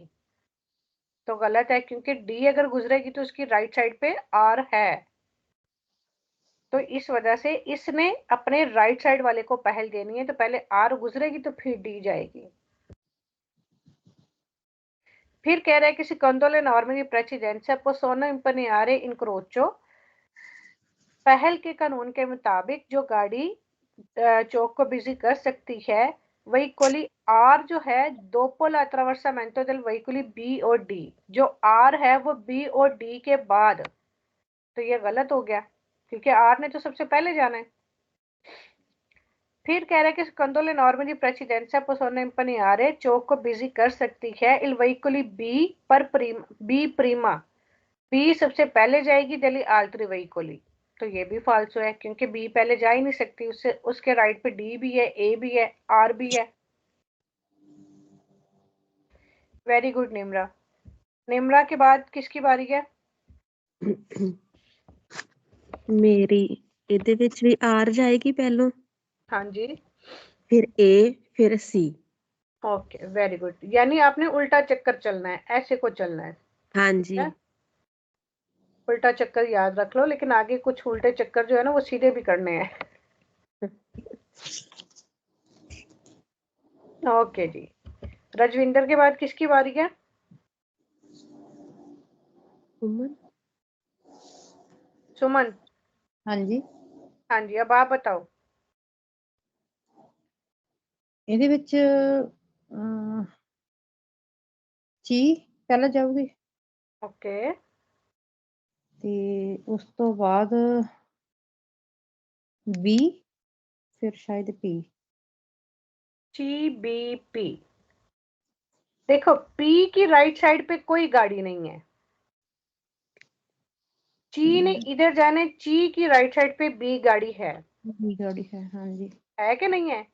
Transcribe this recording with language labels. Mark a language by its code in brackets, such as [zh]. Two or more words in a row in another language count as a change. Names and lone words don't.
[hi] तो गलत है, क्योंकि डी अगर गुजरेगी तो उसकी राइट साइड पे आर है, तो इस वजह से इसने अपने राइट साइड वाले को पहल देनी है, तो पहले आर गुजरेगी तो फिर डी जाएगी। फिर कह रहा है कि [it] secondo le norme di precedenza possono impegnare incrocio, [hi] पहल के कानून के मुताबिक जो गाड़ी चौक को बिजी कर सकती है [it] veicoli R [hi] जो है [it] dopo la attraversamento del veicoli [hi] बी और डी, जो आर है वो बी और डी के बाद। तो ये गलत हो गया, क्योंकि आर ने तो सबसे पहले जाना है। फिर कह रहा है कि [it] secondo le norme di precedenza possono impegnare, [hi] चौक को बिजी कर सकती है [it] il veicoli B per B prima, [hi] बी सबसे पहले जाएगी [it] degli altri veicoli. [hi] तो ये भी फाल्सो है, क्योंकि बी पहले जा ही नहीं सकती, उससे उसके राइट पे डी भी है, ए भी है, आर भी है। [en] very good [hi] निम्रा। निम्रा के बाद किसकी बारी है? [pa] मेरी ਇਹਦੇ ਵਿੱਚ ਵੀ ਆਰ ਜਾਏਗੀ ਪਹਿਲੋਂ, [hi] हाँ जी, फिर ए फिर सी। [en] okay very good, [hi] यानी आपने उल्टा चक्कर चलना है, ऐसे को चलना है। हाँ जी, है? उल्टा चक्कर याद रख लो, लेकिन आगे कुछ उल्टे चक्कर जो है ना वो सीधे भी करने हैं। ओके जी, रजविंदर के बाद किसकी बारी है? सुमन। सुमन। हाँ जी, हाँ जी, अब आप बताओ। [pa] ਇਹਦੇ ਵਿੱਚ ਚੀ ਪਹਿਲਾਂ ਜਾਊਗੀ [hi] ओके, [pa] ਤੇ ਉਸ ਤੋਂ ਬਾਅਦ ਬੀ, ਫਿਰ ਸ਼ਾਇਦ ਪੀ। [hi] ची बी पी। देखो पी की राइट साइड पे कोई गाड़ी नहीं है, ची ने इधर जाने, ची की राइट साइड पे बी गाड़ी है बी गाड़ी है, हाँ जी, कि नहीं है?